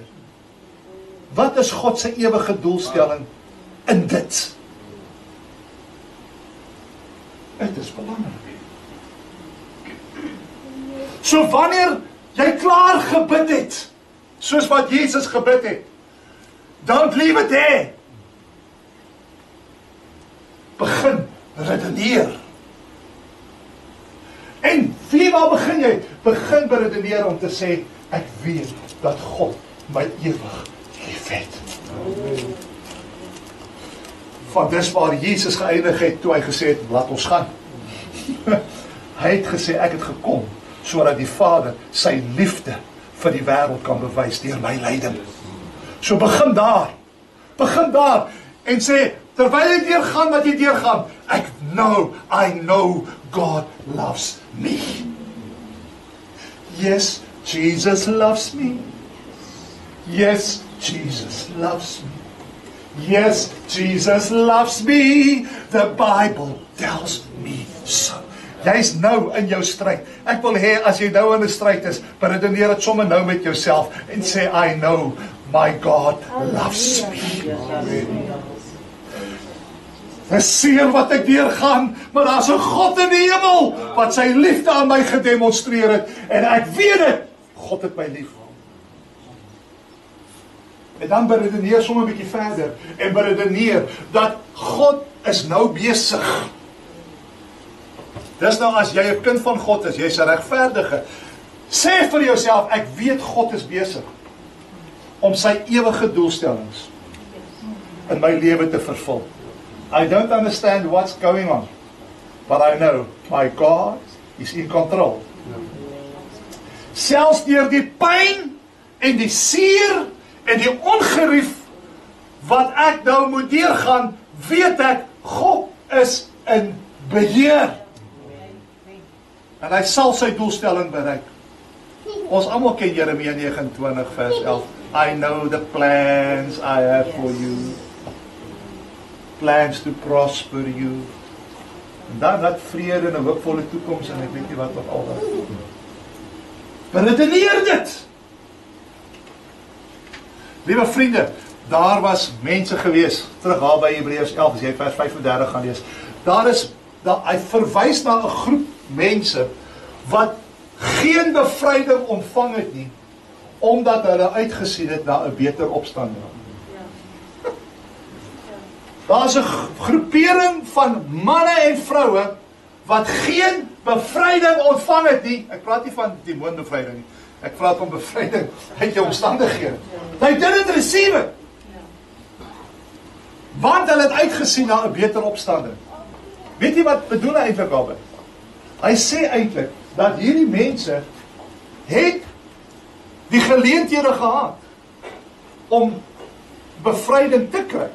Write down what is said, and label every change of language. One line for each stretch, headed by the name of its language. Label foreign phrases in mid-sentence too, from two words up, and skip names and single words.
Afrikaans: Wat is God sy ewige doelstelling in dit? Dit is belangrik. So wanneer jy klaar gebid het, soos wat Jesus gebid het,
English: don't leave it there.
Afrikaans: Begin redeneer. En wie waar begin jy? Begin beredeneer om te sê, ek weet dat God my ewig liefhet. Van dis waar Jesus geëindig het, toe hy gesê het, laat ons gaan. Hy het gesê, ek het gekom, sodat die Vader sy liefde vir die wêreld kan bewys deur my lyding. So begin daar, en sê, terwyl jy deurgaan wat jy deurgaan,
English: I know God loves me. Yes, Jesus loves me. Yes, Jesus loves me. Yes, Jesus loves me. The Bible tells me so.
Afrikaans: Jy's nou in jou stryd. Ek wil hê, as jy nou in 'n stryd is, beredeneer dit sommer nou met jouself en sê,
English: I know my God loves me.
Afrikaans: Dis seer wat ek deurgaan, maar daar's 'n God in die hemel wat sy liefde aan my gedemonstreer het, en ek weet dit, God het my lief. En dan beredeneer sommer 'n bietjie verder, en beredeneer dat God is nou besig. Dis nou as jy 'n kind van God is, jy's 'n regverdige, sê vir jouself, ek weet God is besig om sy ewige doelstellings in my lewe te vervul.
English: I don't understand what's going on, but I know my God is in control.
Afrikaans: Selfs deur die pyn en die seer en die ongerief wat ek nou moet deurgaan, weet ek, God is in beheer. En hy sal sy doelstelling bereik. Ons almal ken Jeremia 29 vers 11.
English: I know the plans I have for you. Plans to prosper you.
Afrikaans: En dan dat vrede en 'n hoopvolle toekoms en ek weet nie wat nog al wat. Beredeneer dit. Liewe vriende, daar was mense gewees, terug daar by Hebreërs 11, as jy vers 35 gaan lees. Hy verwys na 'n groep mense wat geen bevryding ontvang het nie, omdat hulle uitgesien het na 'n beter opstanding. Daar is 'n groepering van manne en vroue wat geen bevryding ontvang het nie. Ek praat nie van demoonbevryding nie. Ek praat van bevryding uit jou omstandighede.
English: They didn't receive it.
Afrikaans: Want hulle het uitgesien na 'n beter opstanding. Weet jy wat bedoel hy eintlik daarmee? Hy sê eintlik dat hierdie mense het die geleenthede gehad om bevryding te kry.